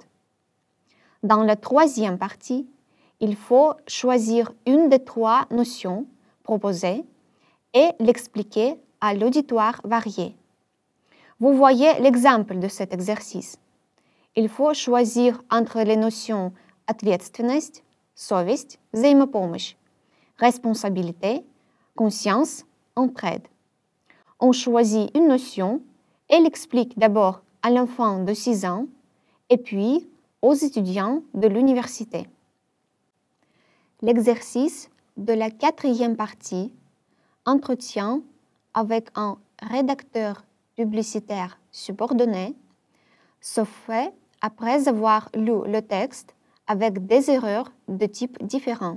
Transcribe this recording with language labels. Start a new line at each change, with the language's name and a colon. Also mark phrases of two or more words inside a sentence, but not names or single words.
French: Dans la troisième partie, il faut choisir une des 3 notions proposées et l'expliquer à l'auditoire varié. Vous voyez l'exemple de cet exercice. Il faut choisir entre les notions
Russian: ответственность, совесть, взаимопомощь,
French: responsabilité, conscience, entraide. On choisit une notion et l'explique d'abord à l'enfant de 6 ans et puis aux étudiants de l'université. L'exercice de la 4e partie, entretien avec un rédacteur publicitaire subordonné, se fait après avoir lu le texte avec des erreurs de type différent.